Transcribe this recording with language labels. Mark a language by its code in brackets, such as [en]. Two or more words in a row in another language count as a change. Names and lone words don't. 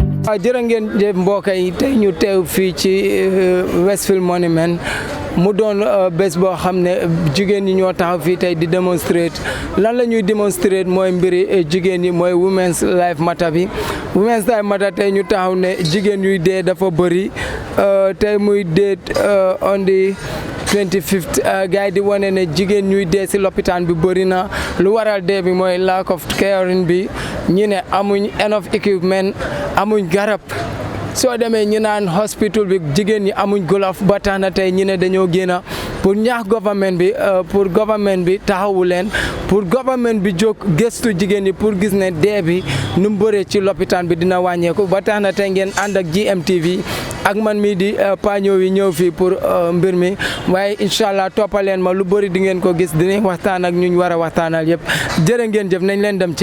[wo] jërë ngeen jëf mbokk yi tey ñu teew fii ci Westfield Monument mu doon bés boo xam ne jigéen ñi ñoo taxaw fii tey di démontrer lan la ñuy démontrer mooy mbiri jigéen ñi mooy [en] Women's Life Matter [wo] bi [en] Women's Life Matter [wo] tey ñu taxaw ne jigéen ñuy dee dafa bëri tey muy [en] date on the 25th [wo] gars yi di wane ne jigéen ñuy dee si lopitaan bi bëri na lu waral dee bi mooy lack [en] of caring [wo] bi ñu ne amuñ [en] enough equipment [wo] amuñ garab soo demee ñu naan hospital bi jigéen ñi amuñ glove ba tax na tey ñu ne dañoo génn pour ñaax government bi taxawu leen pour government bi jóg gëstu jigéen ñi pour gis ne dee bi nu mu bëree ci lopitaan bi dina wàññeeku ba tax na tey ngeen ànd ak GMTV ak man mii di paño yi ñëw fii pour mbir mi waaye [ar] incha allah [wo] toppaleen ma lu bëri di ngeen ko gis dinañ waxtaan ak ñu war a waxtaanal yëpp jërë ngeen jëf nañ leen dem ci.